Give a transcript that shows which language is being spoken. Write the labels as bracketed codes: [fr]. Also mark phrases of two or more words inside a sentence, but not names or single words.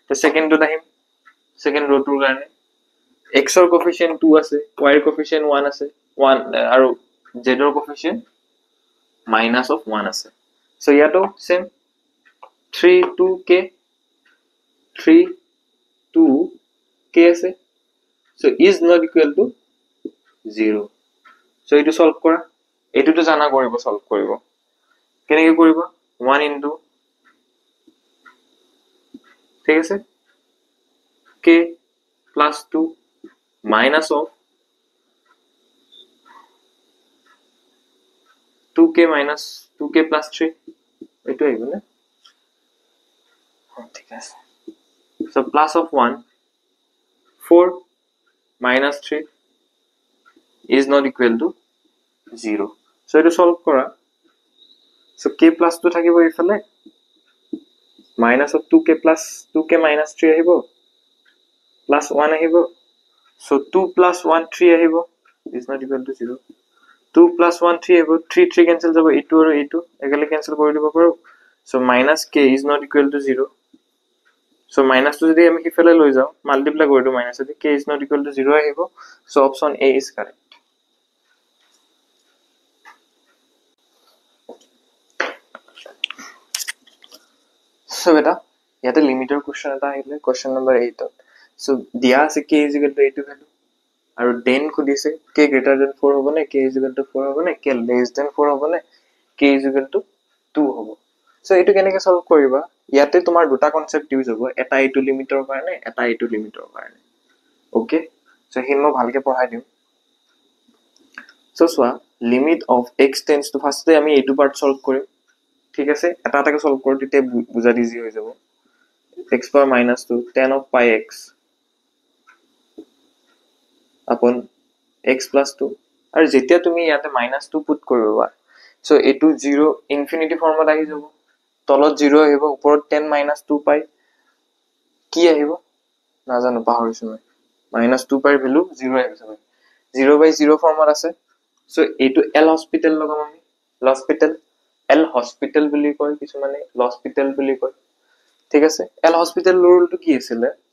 [as] লিখিলো তো সেকেন্ডটো আহিম সেকেন্ড ৰোটোৰ কাৰণে x ৰ কোফিচিয়েন্ট 2 আছে y ৰ কোফিচিয়েন্ট 1 আছে 1 আৰু z ৰ কোফিচিয়েন্ট -1 আছে সো ইয়াতো সেম 3 2k 3 2k আছে সো [en] is not equal to [as] 0 সো এটো সলভ কৰা এটোটো জানা কৰিব সলভ কৰিব কেনেকৈ কৰিব 1 into ঠিক আছে [en] k plus 2 minus of 2k minus 2k plus 3 [as] এটো আহিব না ঠিক আছে [en] so plus of 1 4 minus 3 is not equal to 0 so [as] এটো সলভ কৰা so [en] k plus 2 [as] থাকিব ইফালে [en] minus of 2k plus 2k minus 3 [as] আহিব [en] plus 1 [as] আহিব [en] so 2 plus 1 3 [as] আহিব [en] is not equal to 0 2 plus 1 3 [as] আহিব 3 3 cancel যাব a2 আৰু a2 একেলে cancel কৰি দিব পাৰো [en] so minus k is not equal to 0 so minus to [as] যদি আমি হিফালে লৈ যাও মাল্টিপ্লাই কৰি দিও minus যদি [en] k is not equal to 0 [as] আহিব [en] so option a is correct [as] so beta ইয়াতে লিমিটৰ কোশ্চেন এটা আহিলে কোশ্চেন নম্বৰ 8 so দিয়া আছে [en] k is equal to a to value [as] আৰু then খুদিছে [en] k greater than 4 [as] হ'ব নে [en] k is equal to 4 [as] হ'ব নে [en] k less than 4 [as] হ'ব নে [en] k is equal to 2 [as] হ'ব so এটো কেনেকৈ সলভ কৰিবা ইয়াতে তোমাৰ দুটা [en] concept use [as] হ'ব এটা এটো লিমিটৰ কাৰণে এটা এটো লিমিটৰ কাৰণে [en] okay so [as] হিন মই ভালকে পঢ়াই দিম so সোৱা [en] limit of x tends to [as] ফাৰ্স্টে আমি এটো [en] part solve [as] কৰিম ঠিক আছে এটা এটাকে সলভ কৰোঁ তেতিয়া বুজা ইজি হৈ যাব [en] x power minus 2 tan of pi x upon x plus 2 [as] আৰু যেতিয়া তুমি ইয়াতে -2 পুট কৰিবা সো এটো 0 ইনফিনিটি ফৰ্মত আহি যাব তলত 0 আহিব ওপৰত 10 -2 পাই কি আহিব না জানো পাহৰিছো মই -2 পাই ভ্যালু 0 আহিব 0/0 ফৰ্মত আছে সো এটো এল হস্পিটেল লগাম আমি হস্পিটেল এল হস্পিটেল বুলি কয় কিছু মানে হস্পিটেল বুলি কয় ঠিক আছে এল হস্পিটেল ৰুলটো কি আছিল